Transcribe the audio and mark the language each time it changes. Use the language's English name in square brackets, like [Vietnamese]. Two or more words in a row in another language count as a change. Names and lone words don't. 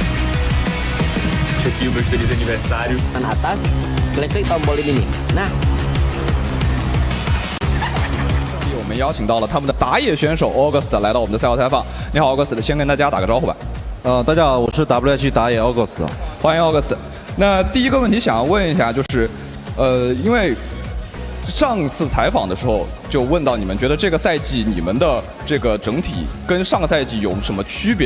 [English] Check Gilbert, [Portuguese] feliz aniversário. [Indonesian] Kan atas, klik tombol ini nih. Nah, [Chinese] 我们邀请到了他们的打野选手 August 来到我们的赛后采访。你好 ，August，先跟大家打个招呼吧。大家好，我是 WHG 打野 August。欢迎 August。那第一个问题想要问一下，就是，因为上次采访的时候就问到你们觉得这个赛季你们的这个整体跟上个赛季有什么区别？